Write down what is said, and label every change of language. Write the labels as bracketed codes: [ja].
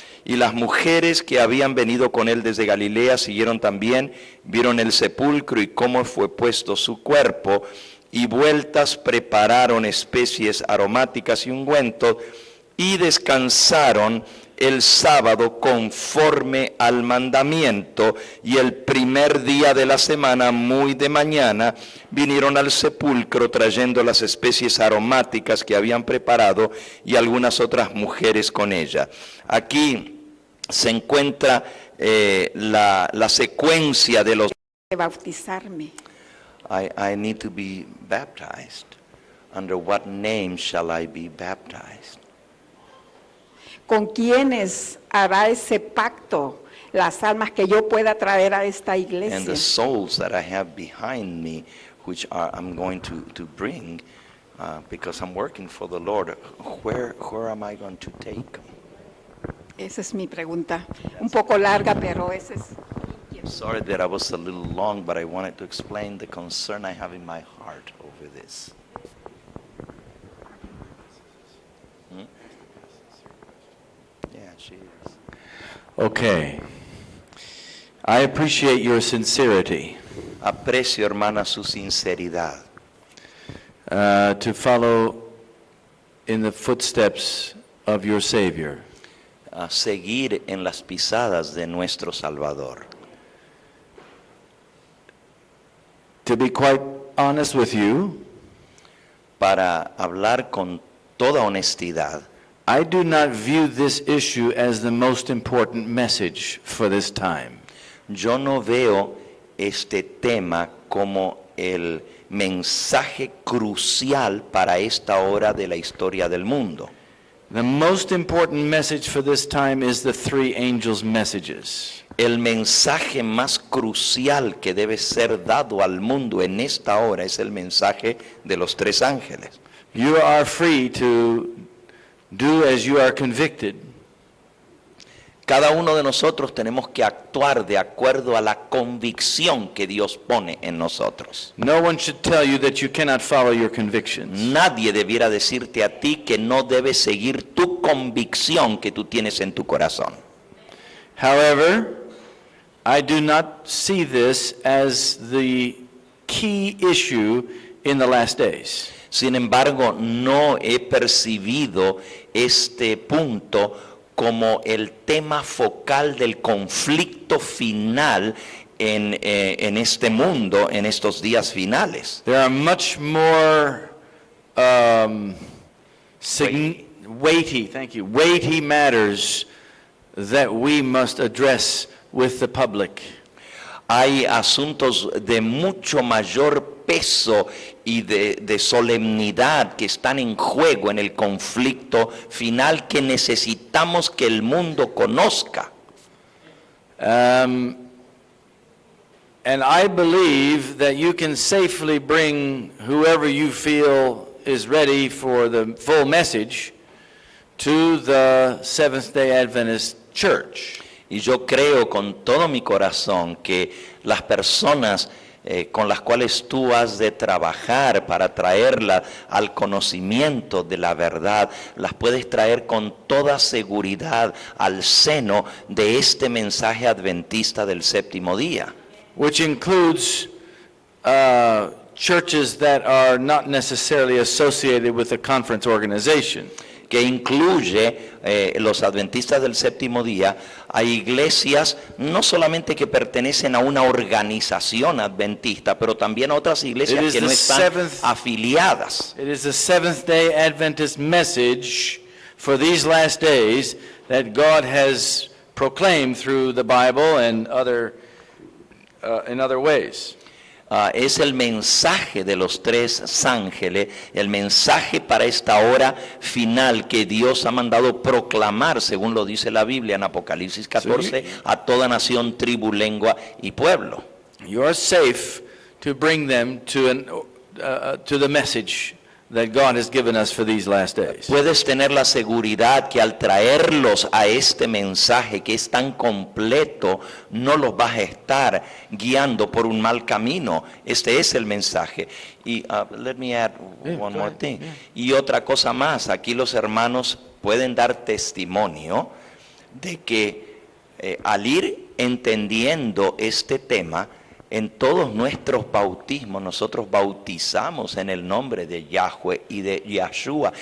[es] Y las mujeres que habían venido con él desde Galilea siguieron también, vieron el sepulcro y cómo fue puesto su cuerpo, y vueltas prepararon especies aromáticas y ungüentos, y descansaron el sábado conforme al mandamiento, y el primer día de la semana, muy de mañana, vinieron al sepulcro trayendo las especies aromáticas que habían preparado y algunas otras mujeres con ella. Aquí se encuentra la secuencia de los... Bautizarme. [en] I need to be baptized. Under what name shall I be baptized? [es] ¿Con quiénes hará ese pacto? Las almas que yo pueda traer a esta [en] And [es] iglesia. [en] the souls that I have behind me, which I'm going to bring, because I'm working for the Lord, where am I going to take them? [es] Esa es mi pregunta. Un poco larga, pero esa es. [en] Sorry that I was a little long, but I wanted to explain the concern I have in my heart over this. Yeah, she is. Okay. I appreciate your sincerity [es] Aprecio, hermana, su sinceridad [en] to follow in the footsteps of your Savior. [es] a seguir en las pisadas de nuestro Salvador. [en] To be quite honest with you, [es] Para hablar con toda honestidad, [en] I do not view this issue as the most important message for this time. [es] yo no veo este tema como el mensaje crucial para esta hora de la historia del mundo. [en] The most important message for this time is the three angels' messages. [es] El mensaje más crucial que debe ser dado al mundo en esta hora es el mensaje de los 3 ángeles. [en] You are free to do as you are convicted. [es] Cada uno de nosotros tenemos que actuar de acuerdo a la convicción que Dios pone en nosotros. [en] No one should tell you that you cannot follow your convictions. [es] Nadie debiera decirte a ti que no debes seguir tu convicción que tú tienes en tu corazón. [en] However, I do not see this as the key issue in the last days. [es] Sin embargo, no he percibido este punto como el tema focal del conflicto final en este mundo, en estos días finales. [en] There are much more weighty matters that we must address with the public. [es] Hay asuntos de mucho mayor peso y de solemnidad que están en juego en el conflicto final que necesitamos que el mundo conozca. [en] And I believe that you can safely bring whoever you feel is ready for the full message to the Seventh-day Adventist Church. [es] Y yo creo con todo mi corazón que las personas con las cuales tú has de trabajar para traerla al conocimiento de la verdad, las puedes traer con toda seguridad al seno de este mensaje adventista del séptimo día. [en] Which includes churches that are not necessarily associated with a conference organization. [es] Que incluye los adventistas del séptimo día a iglesias no solamente que pertenecen a una organización adventista, pero también a otras iglesias que no están afiliadas. [en] It is the Seventh-day Adventist message for these last days that God has proclaimed through the Bible and in other ways. [es] Es el mensaje de los tres ángeles, el mensaje para esta hora final que Dios ha mandado proclamar, según lo dice la Biblia en Apocalipsis 14, a toda nación, tribu, lengua y pueblo. [en] You are safe to bring them to the message that God has given us for these last days. [es] Puedes tener la seguridad que al traerlos a este mensaje que es tan completo, no los vas a estar guiando por un mal camino. Este es el mensaje. [en] Y let me add one more thing. [es] Y otra cosa más, aquí los hermanos pueden dar testimonio de que al ir entendiendo este tema, en todos nuestros bautismos, nosotros bautizamos en el nombre de Yahweh y de Yahshua.